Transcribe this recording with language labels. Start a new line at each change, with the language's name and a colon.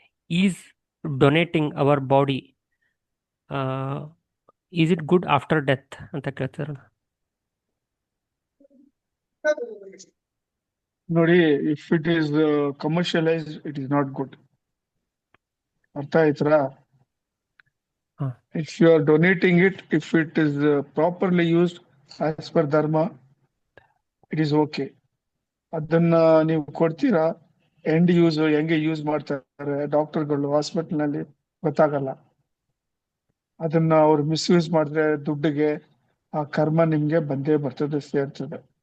English: is donating our body is it good after death
Kannada: ಅಂತ ಕೇಳ್ತಿದಾರಣ್ಣ. ನೋಡಿ,
English: If it is commercialised, it is not good.
Kannada: ಅರ್ಥ ಆಯ್ತಾ? ಹಾ.
English: If you are donating it, if it is properly used as per dharma, it is okay.
Kannada: ಅದನ್ನ ನೀವು ಕೊಡ್ತೀರಾ, end use ಹೆಂಗೆ use ಮಾಡ್ತಾರೆ ಡಾಕ್ಟರ್ಗಳು ಹಾಸ್ಪಿಟಲ್ ನಲ್ಲಿ ಗೊತ್ತಾಗಲ್ಲ. ಅದನ್ನ ಅವ್ರು ಮಿಸ್ಯೂಸ್ ಮಾಡಿದ್ರೆ ದುಡ್ಡಿಗೆ ಆ ಕರ್ಮ ನಿಮ್ಗೆ ಬಂದೇ ಬರ್ತದೆ, ಸೇರ್ತದೆ.